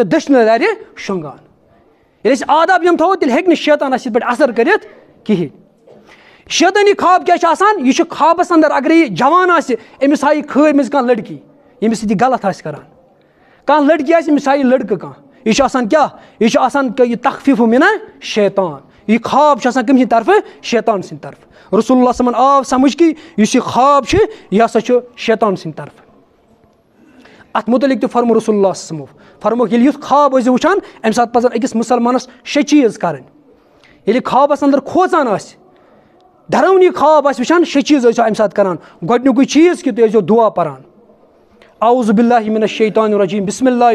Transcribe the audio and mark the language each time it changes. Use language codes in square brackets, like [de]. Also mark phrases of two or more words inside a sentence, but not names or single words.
[ks] دٔچھنہِ لرِ شۄنٛگان ییٚلہِ أسۍ آداب یِم تھاوو تیٚلہِ ہیٚکہِ نہٕ شیطان اسہِ یِتھ پٲٹھۍ اثر کٔرِتھ کِہینۍ شیطٲنی خواب کیاہ چھُ آسان یہِ چھُ خوابس انٛدر اگرے یہِ جوان آسہِ أمِس ہایہِ خٲبۍ منٛز کانٛہہ لڑکی ییٚمِس سۭتۍ یہِ غلط آسہِ کران کانٛہہ لڑکی آسہِ أمِس ہایہِ لڑکہٕ کانٛہہ یہِ چھُ آسان کیاہ یہِ چھُ آسان یہِ [ar] تخفیٖفُ مِنہ شیطان [ks] یہِ خواب چھُ آسان کٔمۍ سٕنٛدِ طرفہٕ شیطان سٕنٛدِ طرفہٕ رسول اللہ [ar] صلی اللہ علیہ وسلم [ks] آو سمجھ کہِ یُس یہِ خواب چھُ یہِ ہسا چھُ شیطان سٕنٛدِ طرفہٕ اتھ مُتعلق تہِ فرمو رسول اللہ [ar] صلی اللہ علیہ وسلم [ks] فرموکھ ییٚلہِ یُتھ خواب ٲسۍزیو وٕچھان امہِ ساتہٕ پزن أکِس مُسلمانس 6 چیٖز کرٕنۍ ییٚلہِ یہِ خوابس انٛدر کھوژان آسہِ دھرونی خواب آسہِ وٕچھان 6 چیٖز ٲسۍزیو امہِ ساتہٕ کران گۄڈنیُکُے چیٖز کہِ تُہۍ ٲسۍزیو دُعا پران [ar] اعوذ باللہ من الشیطان الرجیم بسم اللہ